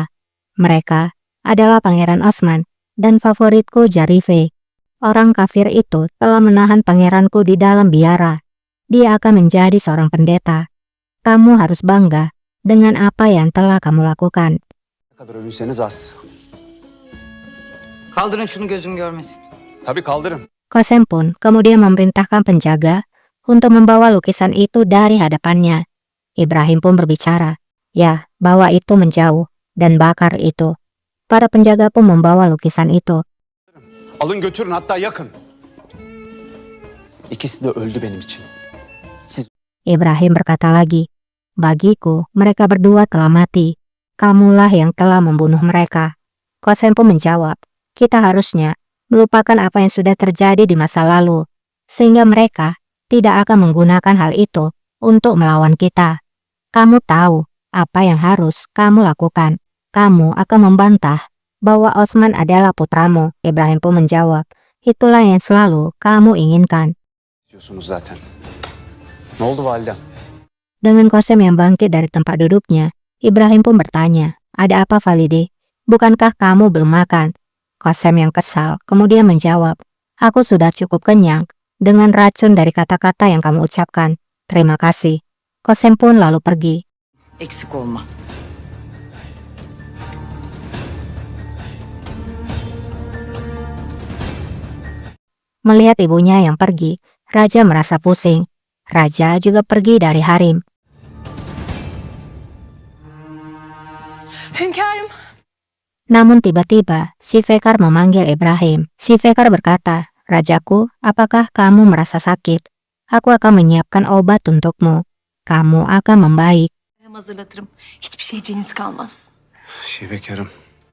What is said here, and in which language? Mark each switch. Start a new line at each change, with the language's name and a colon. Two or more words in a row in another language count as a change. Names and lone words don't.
Indonesian: Mereka adalah Pangeran Osman dan favoritku Jarife. Orang kafir itu telah menahan pangeranku di dalam biara. Dia akan menjadi seorang pendeta. Kamu harus bangga dengan apa yang telah kamu lakukan.
Turkish: Ne kadar övünseniz az. Kaldırın şunu gözüm görmesin. Tabii kaldırın.
Indonesian: Qasem pun kemudian memerintahkan penjaga untuk membawa lukisan itu dari hadapannya. Ibrahim pun berbicara, ya, bawa itu menjauh dan bakar itu. Para penjaga pun membawa lukisan itu.
Turkish: Alın götürün, hatta yakın. İkisi de öldü benim için.
Indonesian: Ibrahim berkata lagi, bagiku mereka berdua telah mati. Kamulah yang telah membunuh mereka. Qasem pun menjawab, kita harusnya melupakan apa yang sudah terjadi di masa lalu, sehingga mereka tidak akan menggunakan hal itu untuk melawan kita. Kamu tahu apa yang harus kamu lakukan. Kamu akan membantah bahwa Osman adalah putramu. Ibrahim pun menjawab, itulah yang selalu kamu inginkan.
Turkish: Diyorsunuz zaten. Ne oldu validem?
Indonesian: Dengan Qasem yang bangkit dari tempat duduknya, Ibrahim pun bertanya, ada apa Valide? Bukankah kamu belum makan? Qasem yang kesal kemudian menjawab, aku sudah cukup kenyang dengan racun dari kata-kata yang kamu ucapkan. Terima kasih. Qasem pun lalu pergi.
Turkish: Eksik olma.
Indonesian: Melihat ibunya yang pergi, Raja merasa pusing. Raja juga pergi dari harem.
Turkish: Hünkârım.
Indonesian: Namun tiba-tiba, si Fekar memanggil Ibrahim. Si Fekar berkata, Rajaku, apakah kamu merasa sakit? Aku akan menyiapkan obat untukmu. Kamu akan membaik.
Turkish: Hem hazırlatırım. Hiçbir şeyciğiniz kalmaz. Şebekarım.